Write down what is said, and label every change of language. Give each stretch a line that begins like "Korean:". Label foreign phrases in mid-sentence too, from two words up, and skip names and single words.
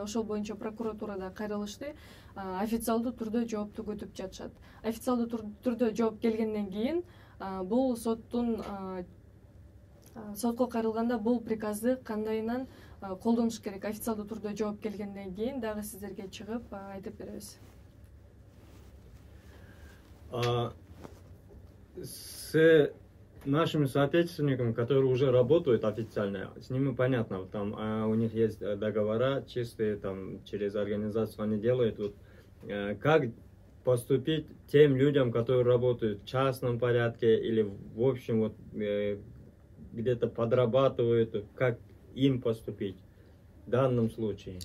Kyrgyz: Ошол боюнча прокуратурада кайрылышты. Официалдуу түрдө жоопту күтүп жатышат. Официалдуу түрдө жооп келгенден кийин бул сотко кайрылганда бул приказды кандайынан колдонуш керек? Официалдуу түрдө жооп келгенден кийин дагы сиздерге чыгып айтып беребиз.
Russian: С нашими соотечественниками, которые уже работают официально, с ними понятно, там у них есть договора чистые, там через организацию они делают. Вот, как поступить тем людям, которые работают в частном порядке или в общем вот где-то подрабатывают, как им поступить в данном случае?